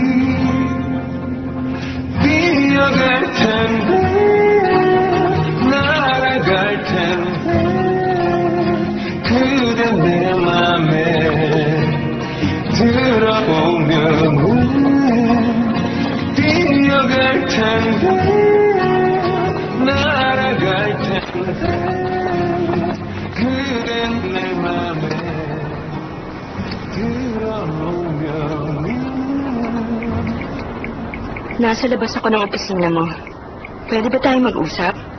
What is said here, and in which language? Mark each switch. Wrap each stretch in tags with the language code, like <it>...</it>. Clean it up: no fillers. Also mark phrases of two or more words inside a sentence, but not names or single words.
<ko>뛰어갈 텐데 날아갈 텐데 그대 내 맘에 들어오면은 뛰어갈 텐데 날아갈 텐데 그대 내 맘에</ko> <tl>Nasa labas ako ng opisina mo. Pwede ba tayo mag-usap?</tl>